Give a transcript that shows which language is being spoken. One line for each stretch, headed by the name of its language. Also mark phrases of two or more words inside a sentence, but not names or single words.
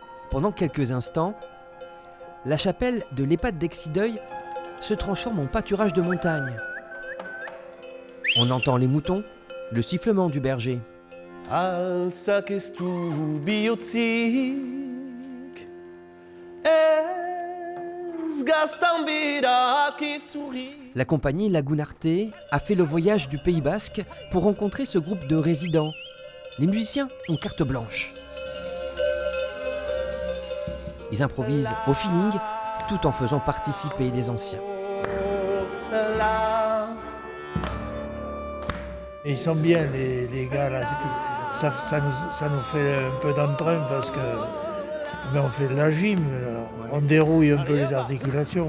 French: Pendant quelques instants, la chapelle de l'EHPAD d'Exideuil se transforme en pâturage de montagne. On entend les moutons, le sifflement du berger.
Basque: Alza kestu bihotzik, ez gaztan berak izurri.
French: La compagnie Lagunarte a fait le voyage du Pays Basque pour rencontrer ce groupe de résidents. Les musiciens ont carte blanche. Ils improvisent au feeling tout en faisant participer les anciens. Ils sont bien les gars là, ça nous fait un peu d'entrain parce que on fait de la gym, on dérouille un peu les articulations.